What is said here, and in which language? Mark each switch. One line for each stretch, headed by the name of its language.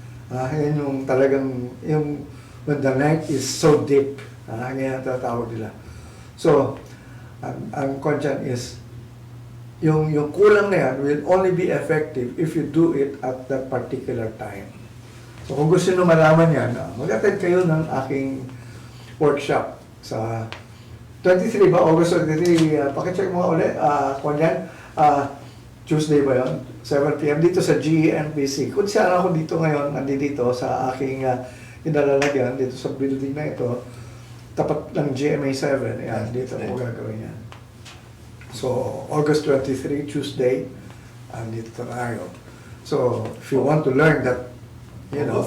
Filipino: Yan yung talagang, yung
English: when the night is so deep,
Filipino: yan ang tatawag nila.
English: So,
Filipino: ang
English: conscience is,
Filipino: yung kulang na yan
English: will only be effective if you do it at that particular time.
Filipino: So, kung gusto nyo malaman yan, mag-attend kayo ng aking workshop sa 23 ba? August 23, pakicheck mo ulit, kung yan, Tuesday ba yun? 7 p.m. dito sa GENPC. Kung saan ako dito ngayon, nandito sa aking inalalagyan, dito sa building na ito, tapat ng GMA 7, yan, dito ako gagawin yan. So, August 23, Tuesday, dito tayo.
English: So, if you want to learn that, you know.